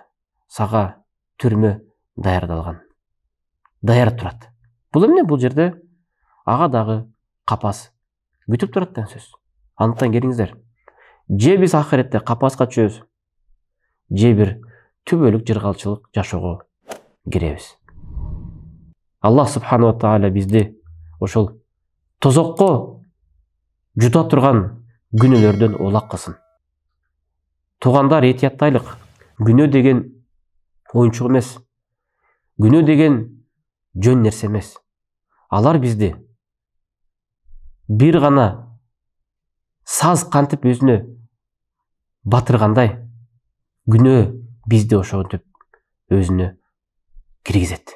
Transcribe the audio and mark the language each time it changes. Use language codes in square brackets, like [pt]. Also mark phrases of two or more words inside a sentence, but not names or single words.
[ky] Сага түрмө даярдалган. Даяр турат. Бул эмне? Бул жерде ага дагы капас күтүп турат деген сөз. Андыктан келиңиздер. Же биз ахиретте капаска түшөбүз, же бир түбөлүк жыргалчылык жашоого киребиз. [ar] الله سبحانه وتعالى [ky] бизди ошол тозокко жута турган күнөөлөрдөн улак кылсын. Туугандар, этияттайлык. Күнөө деген оюнчук эмес. Күнөө деген жөн нерсе эмес. Алар бизди бир гана саз кантип өзүнө батыргандай, күнөө бизди ошентип өзүнө киргизет.